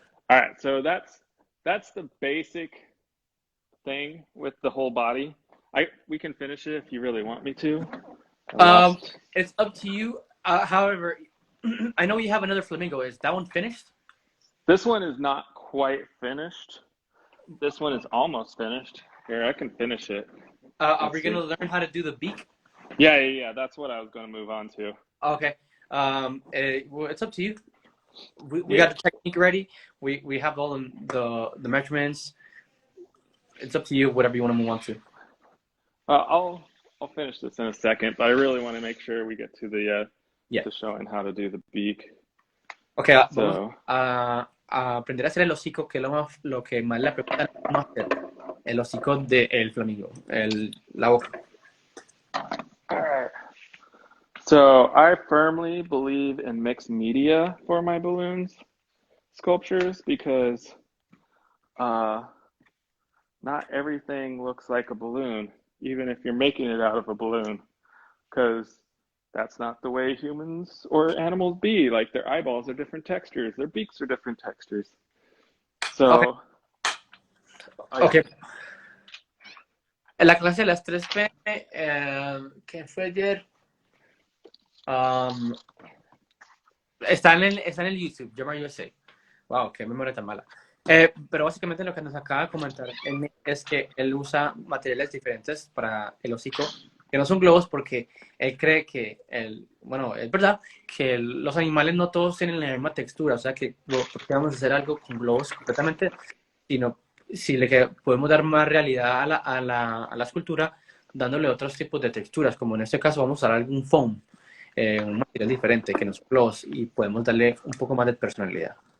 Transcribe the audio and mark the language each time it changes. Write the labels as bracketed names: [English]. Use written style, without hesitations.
[English] All right, so that's the basic thing with the whole body. We can finish it if you really want me to. It's up to you. However, I know you have another flamingo. Is that one finished? This one is not quite finished. This one is almost finished. Here, I can finish it. Are we going to learn how to do the beak? Yeah. That's what I was going to move on to. Okay. Well, it's up to you. We got the technique ready. We have all the measurements. It's up to you, whatever you want to move on to. I'll finish this in a second, but I really want to make sure we get to the to showing how to do the beak. [Spanish] Okay, vamos a aprender a hacer el hocico, que es lo que más le preguntan a hacer. El hocico del flamingo, la boca. [English] All right. So I firmly believe in mixed media for my balloons sculptures because not everything looks like a balloon, even if you're making it out of a balloon, because that's not the way humans or animals be. Like their eyeballs are different textures, their beaks are different textures. So, okay. [Spanish] En la clase de las 3 p, que fue ayer, Um, está en el YouTube, Jamar USA. Wow, qué memoria tan mala. Pero básicamente lo que nos acaba de comentar es que él usa materiales diferentes para el hocico, que no son globos, porque él cree que, bueno, es verdad que los animales no todos tienen la misma textura, o sea que vamos a hacer algo con globos completamente, sino si podemos dar más realidad a la escultura, dándole otros tipos de texturas, como en este caso vamos a usar algún foam, un material diferente que nos globos, y podemos darle un poco más de personalidad.